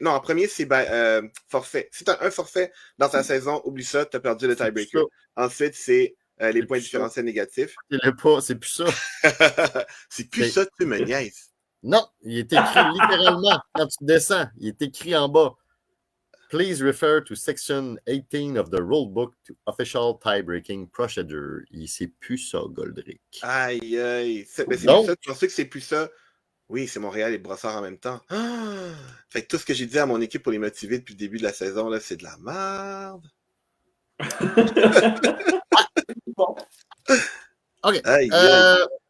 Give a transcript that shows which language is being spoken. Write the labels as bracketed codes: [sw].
[fr] Non, en premier, c'est forfait. Si tu as un forfait dans ta saison, oublie ça, tu as perdu le tiebreaker. Ensuite, c'est les points différentiels négatifs. C'est plus ça. C'est plus ça, tu me niaises. Non, il est écrit littéralement quand tu descends. Il est écrit en bas. [en] Please refer to section 18 of the rulebook to official tie-breaking procedure. [fr] C'est plus ça, Goldrick. Aïe, aïe. C'est plus ça. Tu penses que c'est plus ça? Oui, c'est Montréal et Brossard en même temps. Ah! Fait que tout ce que j'ai dit à mon équipe pour les motiver depuis le début de la saison, là, c'est de la merde. Bon. OK. Aïe, aïe.